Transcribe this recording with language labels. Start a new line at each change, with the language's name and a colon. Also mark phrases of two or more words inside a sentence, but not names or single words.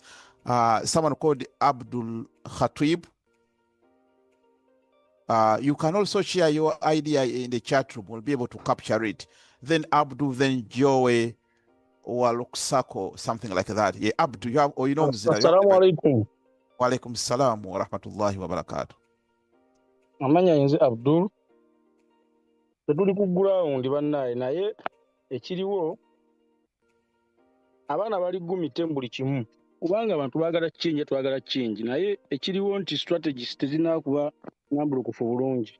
English: Someone called Abdul Khatib. You can also share your idea in the chat room. We'll be able to capture it. Then Abdu, then Joey, or Luksako, something like that. Yeah, Abdu, you have, or you know,
Arabic: السلام عليكم. وعليكم السلام ورحمة الله وبركاته.
Ganda: Amanya yenze Abdul. Tetuli ku ground bannaye naye ekiriwo abaana bali gumite buli kimu. Kubanga abantu baagala change twagala change naye ekiriwo nti strategies tezinakuba nambulukufu bulungi.